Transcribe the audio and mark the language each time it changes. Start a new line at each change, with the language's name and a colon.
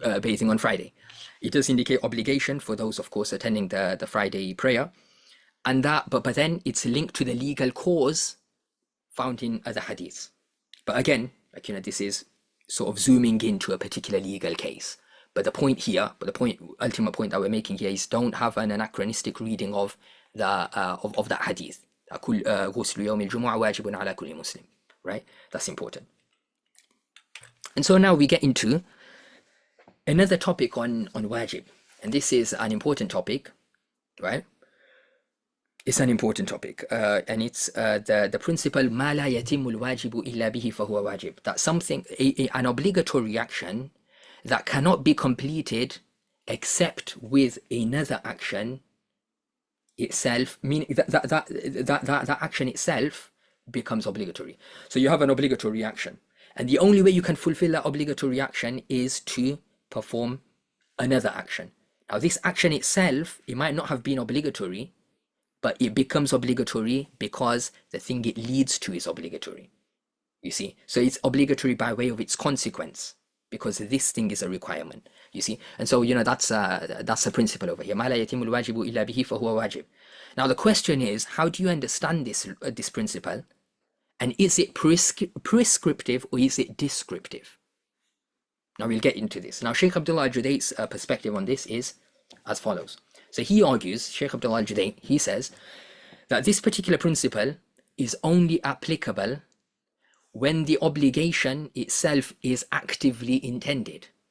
English: Bathing on Friday, it does indicate obligation for those, of course, attending the Friday prayer, and that, but then it's linked to the legal cause found in other hadiths. But again, this is sort of zooming into a particular legal case. But the ultimate point that we're making here is, don't have an anachronistic reading of that hadith.
Arabic: غسل يوم الجمعة واجب على كل مسلم,
English: right? That's important. And so now we get into another topic on wajib, and this is an important topic, right? It's an important topic, and it's the principle
Arabic: ما لا يتم الواجب إلا به فهو واجب.
English: That something, an obligatory action that cannot be completed except with another action itself, meaning that action itself becomes obligatory. So you have an obligatory action, and the only way you can fulfill that obligatory action is to perform another action. Now this action itself, it might not have been obligatory, but it becomes obligatory because the thing it leads to is obligatory, you see. So it's obligatory by way of its consequence, because this thing is a requirement, you see. And so that's a principle over here.
Arabic: ما لا يتم الواجب إلا به فهو واجب.
English: Now the question is, how do you understand this principle, and is it prescriptive or is it descriptive? Now we'll get into this. Now Sheikh Abdullah al-Judai's perspective on this is as follows. So he argues, Sheikh Abdullah al-Judai, he says that this particular principle is only applicable when the obligation itself is actively intended.